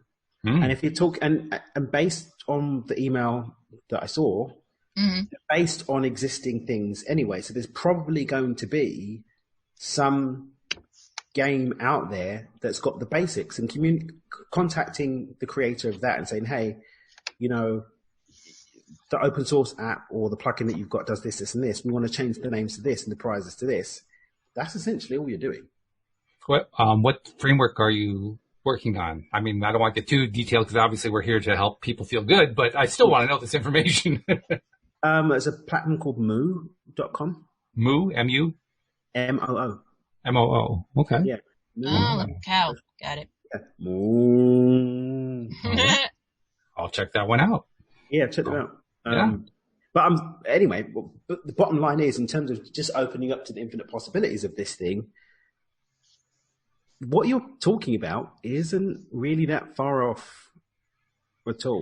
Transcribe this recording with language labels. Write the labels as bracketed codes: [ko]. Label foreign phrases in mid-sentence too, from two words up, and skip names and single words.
[en] And if you talk and based on the email that I saw, based on existing things anyway, so there's probably going to be some game out there that's got the basics, and contacting the creator of that and saying, hey, you know, the open source app or the plugin that you've got does this, this, and this. We want to change the names to this and the prizes to this. That's essentially all you're doing. What framework are you working on? I mean, I don't want to get too detailed because obviously we're here to help people feel good, but I still want to know this information. There's a platform called moo.com. Moo? M-U? M-O-O. M-O-O. Okay. Yeah. Oh, like a cow. Got it. Yeah. Moo. I'll check that one out. Yeah, check it out. Yeah. But anyway, but the bottom line is, in terms of just opening up to the infinite possibilities of this thing, what you're talking about isn't really that far off at all.